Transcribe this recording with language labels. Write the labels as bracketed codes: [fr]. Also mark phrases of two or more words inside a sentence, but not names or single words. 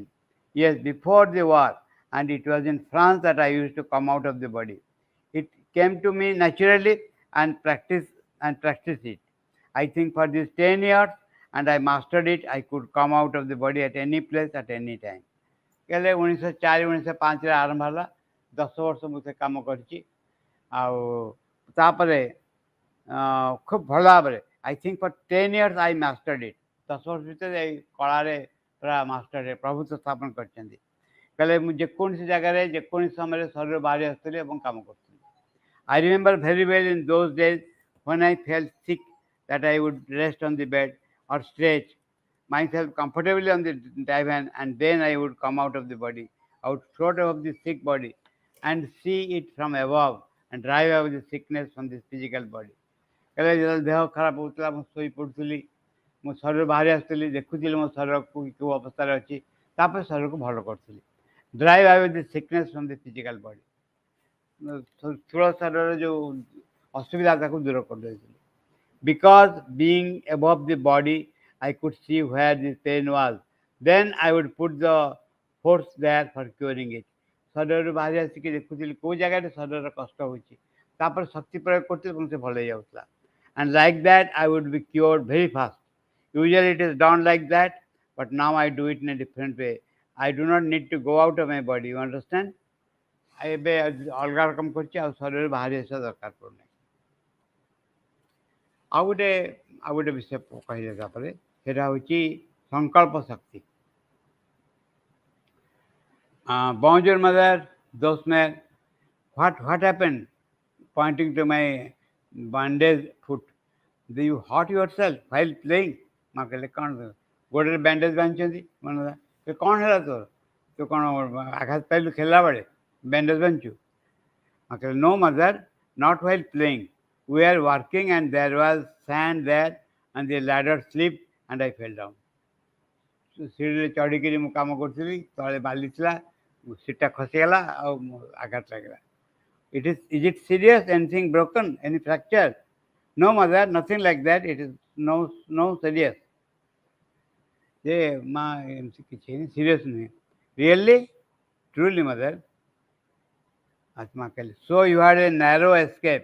[en] Yes, before the war, and it was in France that I used to come out of the body. It came to me naturally and practice it. I think for these 10 years, and I mastered it, I could come out of the body at any place at any time. [or] ହେଲେ 1904 1905ରେ ଆରମ୍ଭ ହେଲା, 10 ବର୍ଷ ମୁଁ ସେ କାମ କରିଛି. ଆଉ ତାପରେ ଖୁବ୍ ଭଲ ଭାବରେ [en] I think for 10 years I mastered it. [or] 10 ବର୍ଷ ଭିତରେ ଏଇ କଳାରେ ପୁରା ମାଷ୍ଟର ପ୍ରଭୁତ୍ୱ ସ୍ଥାପନ କରିଛନ୍ତି. କହିଲେ ମୁଁ ଯେକୌଣସି ଜାଗାରେ ଯେକୌଣସି ସମୟରେ ଶରୀର ବାହାରି ଆସୁଥିଲି ଏବଂ କାମ କରୁଥିଲି. [en] I remember very well in those days when I felt sick that I would rest on the bed or stretch myself comfortably on the divan, and then I would come out of the body. I would float above the sick body and see it from above and drive away the sickness from this physical body. [or] କହିଲେ ଯେତେବେଳେ ଦେହ ଖରାପ ହେଉଥିଲା ମୁଁ ଶୋଇ ପଡ଼ୁଥିଲି, ମୋ ଶରୀର ବାହାରି ଆସୁଥିଲି, ଦେଖୁଥିଲି ମୋ ଶରୀରକୁ କେଉଁ ଅବସ୍ଥାରେ ଅଛି, ତାପରେ ଶରୀରକୁ ଭଲ କରୁଥିଲି. [en] drive away the sickness from the physical body. [or] ସ୍ଥୂଳ ଶରୀରର ଯେଉଁ ଅସୁବିଧା ତାକୁ ଦୂର କରିଦେଇଥିଲି. [en] Because being above the body, I could see where the pain was. Then I would put the force there for curing it. [or] ଶରୀରରୁ ବାହାରି ଆସିକି ଦେଖୁଥିଲି କେଉଁ ଜାଗାରେ ଶରୀରର କଷ୍ଟ ହେଉଛି, ତାପରେ ଶକ୍ତି ପ୍ରୟୋଗ କରୁଥିଲି ଏବଂ ସେ ଭଲ ହେଇଯାଉଥିଲା. [en] And like that I would be cured very fast. Usually it is done like that, but now I do it in a different way. I do not need to go out of my body. You understand? [or] ଏବେ ଅଲଗା ରକମ କରୁଛି, ଆଉ ଶରୀରରୁ ବାହାରି ଆସିବା ଦରକାର ପଡ଼ୁନି. ଆଉ ଗୋଟେ ବିଷୟ କହିଲେ ତାପରେ ସେଇଟା ହେଉଛି ସଂକଳ୍ପ ଶକ୍ତି. [en] Bonjour mother, those men, what happened? Pointing to my bandaged foot. Do you hurt yourself while playing? [or] ମାଁ କହିଲେ କ'ଣ ଗୋଡ଼ରେ ବ୍ୟାଣ୍ଡେଜ୍ ବାନ୍ଧିଛନ୍ତି, ମାନେ କ'ଣ ହେଲା ତୋର, ତୁ କ'ଣ ଆଘାତ ପାଇଲୁ ଖେଳିଲା ବେଳେ ବ୍ୟାଣ୍ଡେଜ୍ ବାନ୍ଧିଛୁ? ମାଁ କହିଲେ [en] no mother, not while playing. We are working and there was sand there and the ladder slipped and I fell down. [or] ସିଡ଼ିରେ ଚଢ଼ିକିରି ମୁଁ କାମ କରୁଥିଲି, ତଳେ ବାଲି ଥିଲା, ସିଟ୍ଟା ଖସିଗଲା ଆଉ ଆଘାତ ଲାଗିଲା. [en] Is it serious? Anything broken? Any fracture? No mother, nothing like that. It is no serious. [or] ଯେ ମାଁ ଏମିତି କିଛି ନାହିଁ, ସିରିୟସ୍ ନୁହେଁ. [en] Really? Truly mother? [or] ଆତ୍ମା କହିଲେ [en] so you had a narrow escape.